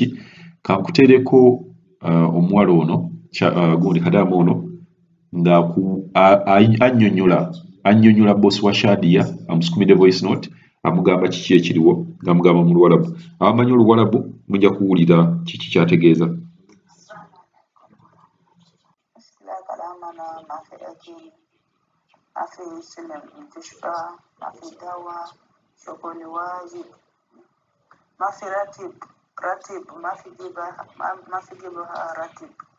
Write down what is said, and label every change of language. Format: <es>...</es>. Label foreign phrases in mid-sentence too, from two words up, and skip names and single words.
<lg>Kankuteereko omuwala ono gundi Kadama ono nga annyonnyola boosi wa Shadia amusukumidde</lg> <en>voice note</en> <lg>amugamba kiki ekiriwo ng'amugamba mu Luwarabu. Abamanyi Oluwarabu mujja kuwulira kiki kyategeeza.</lg> <ar>ما في سلم تشفى ما في دواء شغل واجب ما في راتب ما في جيبها راتب</ar>